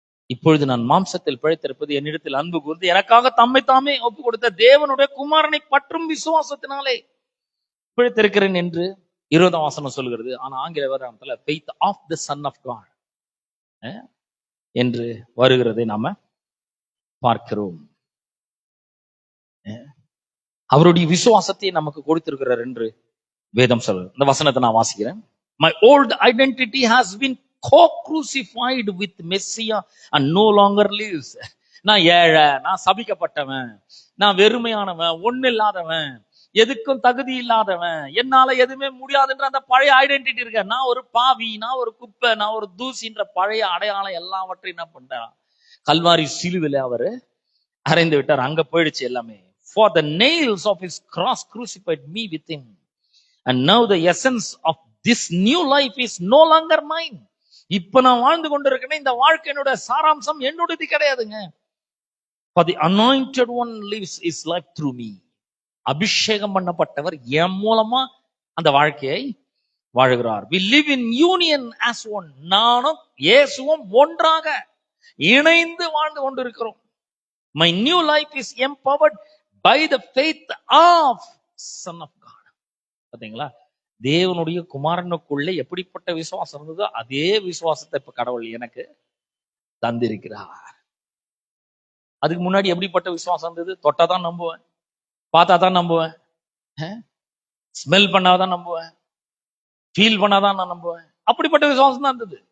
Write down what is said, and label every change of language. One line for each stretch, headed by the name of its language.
Tamil: இப்பொழுது நான் மாம்சத்தில் பிழைத்திருப்பது என்னிடத்தில் அன்பு கூர்ந்து எனக்காக தம்மை தாமே ஒப்பு கொடுத்த தேவனுடைய குமாரனை பற்றும் விசுவாசத்தினாலே பிழைத்திருக்கிறேன் என்று 20ஆம் வசனம் சொல்கிறது. ஆனா ஆங்கில வேதாகமத்துல
English: faith of the son of God
Tamil: என்று வருகிறதை நாம பார்க்கிறோம். அவருடைய விசுவாசத்தை நமக்கு கொடுத்திருக்கிறார் என்று வேதம் சொல்றது. இந்த வசனத்தை நான் வாசிக்கிறேன்.
English: My old identity has been co-crucified with Messiah and no longer lives.
Tamil: நான் ஏழை, நான் சபிக்கப்பட்டவன், நான் வெறுமையானவன், ஒண்ணு இல்லாதவன், எதுக்கும் தகுதி இல்லாதவன், என்னால எதுவுமே முடியாதுன்ற அந்த பழைய ஐடென்டிட்டி இருக்க, நான் ஒரு பாவி, நான் ஒரு குப்பை, நான் ஒரு தூசின்ற பழைய அடையாளம் எல்லாவற்றையும் என்ன பண்றான், கல்வாரி சிலுவில அவரு அறைந்து விட்டார். அங்க போயிடுச்சு எல்லாமே.
English: For the nails of his cross crucified me with him, and now the essence of this new life is no longer mine.
Tamil: இப்ப நான் வாழ்ந்து கொண்டிருக்கேன், இந்த வாழ்க்கையினுடைய சாராம்சம் என்னுடையது கிடையாதுங்க.
English: For the anointed one lives his life through me.
Tamil: அபிஷேகம் பண்ணப்பட்டவர் என் மூலமா அந்த வாழ்க்கையை வாழுகிறார்.
English: We live in union as one.
Tamil: நானும் இயேசுவும் ஒன்றாக இணைந்து வாழ்ந்து கொண்டிருக்கிறோம்.
English: My new life is empowered by the faith of Son of God.
Tamil: பாத்தீங்களா, தேவனுடைய குமாரனுக்குள்ள எப்படிப்பட்ட விசுவாசம் இருந்ததோ அதே விசுவாசத்தை இப்ப கடவுள் எனக்கு தந்திருக்கிறார். அதுக்கு முன்னாடி எப்படிப்பட்ட விசுவாசம் இருந்தது, தொட்டாதான் நம்புவேன், பார்த்தா தான் நம்புவேன், ஸ்மெல் பண்ணாதான் நம்புவேன், ஃபீல் பண்ணாதான் நான் நம்புவேன், அப்படிப்பட்ட விசுவாசம் தான் இருந்தது.